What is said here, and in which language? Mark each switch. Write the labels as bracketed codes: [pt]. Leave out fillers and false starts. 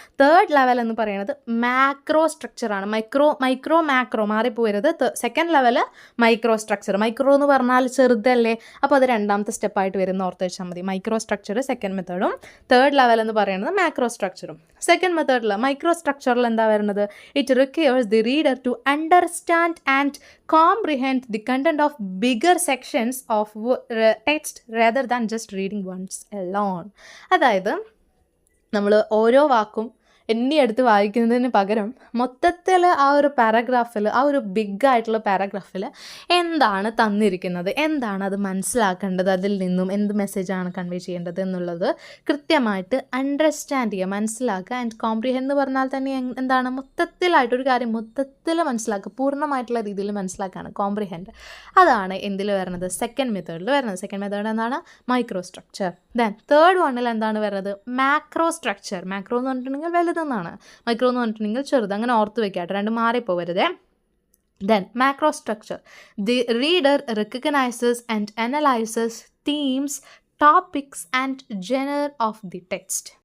[ml] Third level എന്ന് പറയുന്നത് macro structure ആണ്. Macro മാറിപ്പോരുത്. Second level micro structure. Micro എന്ന് പറഞ്ഞാൽ ചെറുതല്ലേ, അപ്പോൾ അത് രണ്ടാമത്തെ സ്റ്റെപ്പായിട്ട് വരുന്ന ഓർത്ത് വെച്ചാൽ മതി. Micro structure second മെത്തേഡും third level എന്ന് പറയുന്നത് മാക്രോ സ്ട്രക്ചറും. സെക്കൻഡ് മെത്തേഡിൽ മൈക്രോ സ്ട്രക്ചറിൽ എന്താ വരുന്നത്? [en] It requires the reader to understand and comprehend the content of bigger sections of text rather than just reading once alone. [ml] അതായത് നമ്മൾ ഓരോ വാക്കും എണ്ണിയെടുത്ത് വായിക്കുന്നതിന് പകരം മൊത്തത്തിൽ ആ ഒരു പാരഗ്രാഫിൽ, ആ ഒരു ബിഗ് ആയിട്ടുള്ള പാരഗ്രാഫിൽ എന്താണ് തന്നിരിക്കുന്നത്, എന്താണ് അത് മനസ്സിലാക്കേണ്ടത്, അതിൽ നിന്നും എന്ത് മെസ്സേജാണ് കൺവേ ചെയ്യേണ്ടത് എന്നുള്ളത് കൃത്യമായിട്ട് അണ്ടർസ്റ്റാൻഡ് ചെയ്യുക, മനസ്സിലാക്കുക. ആൻഡ് കോംപ്രിഹെൻഡ് എന്ന് പറഞ്ഞാൽ തന്നെ എന്താണ്? മൊത്തത്തിലായിട്ടൊരു കാര്യം മൊത്തത്തിൽ മനസ്സിലാക്കുക, പൂർണ്ണമായിട്ടുള്ള രീതിയിൽ മനസ്സിലാക്കുകയാണ് കോംപ്രിഹെൻഡ്. അതാണ് എന്തിൽ വരുന്നത്? സെക്കൻഡ് മെത്തേഡിൽ വരുന്നത്. സെക്കൻഡ് മെത്തേഡ് എന്താണ്? Micro structure. ദെൻ തേർഡ് വണ്ണിൽ എന്താണ് വരുന്നത്? Macro structure. മാക്രോ എന്ന് പറഞ്ഞിട്ടുണ്ടെങ്കിൽ വലുതെന്നാണ്, മൈക്രോ എന്ന് പറഞ്ഞിട്ടുണ്ടെങ്കിൽ ചെറുത്. അങ്ങനെ ഓർത്ത് വെക്കാട്ടെ, രണ്ടും മാറിപ്പോവരുതേ. [en] Then macro structure. The reader recognizes and analyzes themes, topics and genre of the text.